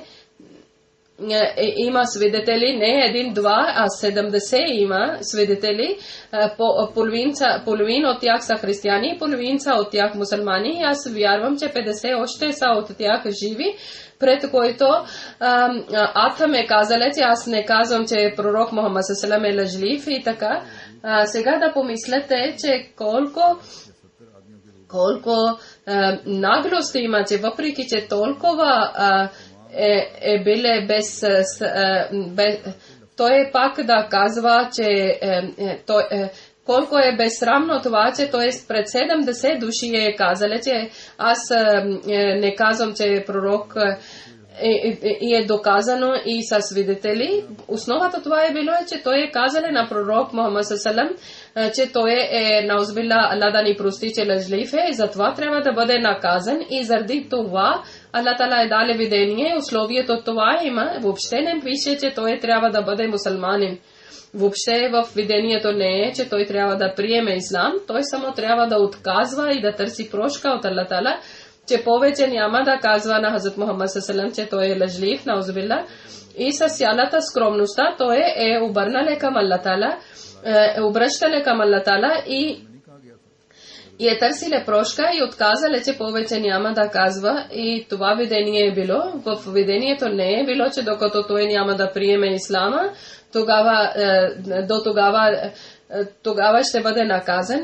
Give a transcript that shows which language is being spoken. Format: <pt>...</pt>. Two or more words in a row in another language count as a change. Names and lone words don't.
<bg>Има свидетели, не един, два, а 70 има свидетели. Половин от тях са християни, половинца от тях мусулмани. Аз вярвам, че 50 още са от тях живи, пред който Атам е казале, че аз не казвам, че пророк Мухаммад</bg> <ar>صلى الله عليه وسلم</ar> <bg>е лъжлив и така. Сега да помислете, че колко наглост има, че въпреки, че толкова биле без той пак да казва, че колко е безсрамно това, че той пред 70 души е казал, че аз не казвам, че е пророк и е доказано и са свидетели. Основата това е било, че той е казал на пророк Мухаммад</bg> <ar>صلى الله عليه وسلم,</ar> <bg>че той е наузбилла Аллах да ни прости, че лъжлив е и затова трябва да бъде наказан и заради това</bg> <ar>الله تعالى</ar> <bg>е дали видение, условието това има. Въобще не пише, че той трябва да бъде мусулманин. Въобще в видението не е, че той трябва да приеме ислам. Той само трябва да отказва и да търси прошка от</bg> <ar>الله تعالى,</ar> <bg>че повече няма да казва на Хазрат Мухаммад</bg> <ar>صلى الله عليه وسلم,</ar> <bg>че той е лъжлив, наузбилла. И с цялата скромността той е обърнале към</bg> <ar>الله تعالى,</ar> <bg>обръщале към</bg> <ar>الله تعالى</ar> <bg>и е търсиле прошка и отказале, че повече няма да казва. И това видение е било. В видението не е било, че докато той няма да приеме ислама, тогава ще бъде наказан.</bg>